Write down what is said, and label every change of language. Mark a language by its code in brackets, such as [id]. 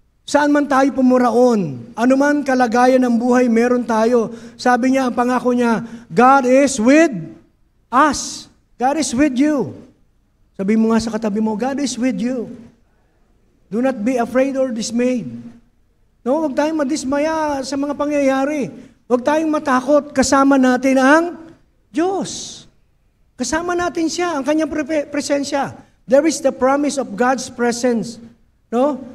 [tl] Saan man tayo pumuraon, anuman kalagayan ng buhay, meron tayo. Sabi niya, ang pangako niya, [en] God is with us. God is with you. [tl] Sabi mo nga sa katabi mo, [en] God is with you. Do not be afraid or dismayed. [tl] No, huwag tayong madismaya sa mga pangyayari. Huwag tayong matakot. Kasama natin ang Diyos. Kasama natin siya, ang kanyang presensya. [en] There is the promise of God's presence, no?